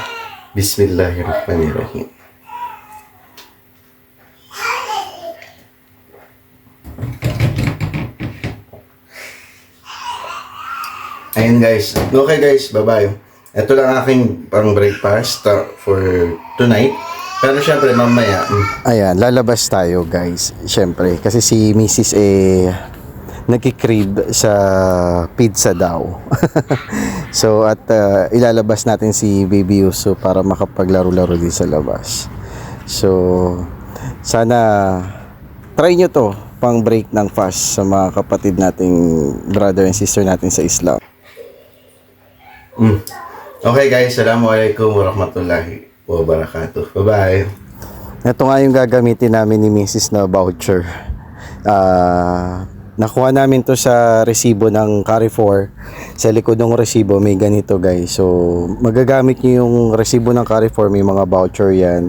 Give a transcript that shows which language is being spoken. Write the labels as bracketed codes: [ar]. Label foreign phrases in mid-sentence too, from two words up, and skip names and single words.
[ar] بسم الله الرحمن الرحيم. [tl] Ayan guys. [en] Okay guys, bye-bye. [tl] Ito lang aking pang [en] breakfast for tonight. [tl] Pero syempre, mamaya. Ayan, lalabas tayo guys. Syempre, kasi si Mrs. nagki-crave sa pizza daw. So, at ilalabas natin si Baby Yuso para makapaglaro-laro din sa labas. So, sana try nyo to pang break ng fast sa mga kapatid nating [en] brother and sister [tl] natin sa Islam. [en] Okay guys, [ar] السلام عليكم ورحمة الله وبركاته. [tl] Bye-bye. Ito nga yung gagamitin namin ni Mrs. na voucher. Nakuha namin to sa resibo ng Carrefour. Sa likod ng resibo may ganito guys. So magagamit nyo yung resibo ng Carrefour, may mga voucher yan.